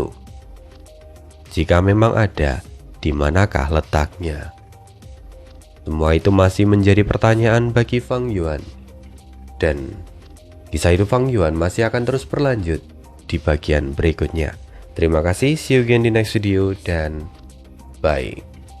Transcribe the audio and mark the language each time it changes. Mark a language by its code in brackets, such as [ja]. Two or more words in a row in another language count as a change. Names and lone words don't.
[id] Jika memang ada, di manakah letaknya? Semua itu masih menjadi pertanyaan bagi Fang Yuan. Dan kisah hidup Fang Yuan masih akan terus berlanjut di bagian berikutnya. Terima kasih, [en] see you again di next video, dan bye.